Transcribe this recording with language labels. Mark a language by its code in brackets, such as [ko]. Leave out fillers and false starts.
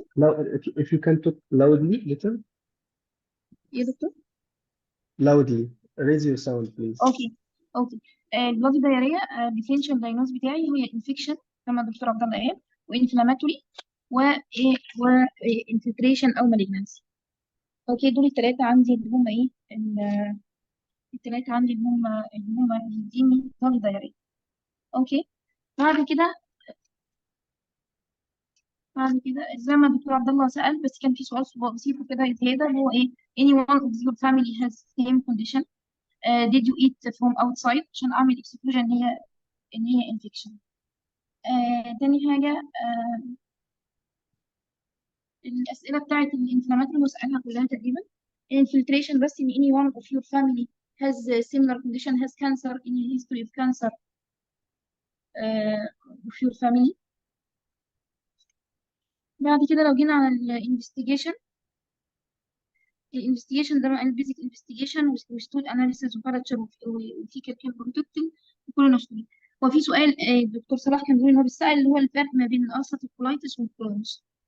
[en] Now, if you can talk loudly, little. [ar] يا دكتور؟ [en] Loudly. Raise your sound, please. Okay. [ar] البلافي دايريا differential diagnosis بتاعي هي infection كما الدكتور عبد الله قال، وانفلاماتوري وانفلتريشن او malignancy. اوكي، دول الثلاثة عندي اللي هم ايه؟ الثلاثة عندي اللي هم يديني بلافي دايريا. اوكي، بعد كده زي ما الدكتور عبد الله سأل، بس كان في سؤال بسيط كده زيادة، هو ايه؟ anyone of your family has same condition. [en] Did you eat from outside؟ عشان اعمل exclusion ان هي infection. [ar] تاني حاجة الأسئلة بتاعت الانفلاماتوري وسألها كلها تقريبا. [en] infiltration بس in anyone of your family has a similar condition, has cancer, any history of cancer of your family. [ar] بعد كده لو جينا على الانفستيجيشن، الانفستيجيشن زي ما قال بيزك انفستيجيشن وستول اناليسيس وفارتشر وفي كالكيل بروتكتنج وكولونوسكوبي. هو في سؤال الدكتور صلاح كان بيقول ان هو بيسأل اللي هو الفرق ما بين الالسراتيف كولايتس والكرونز.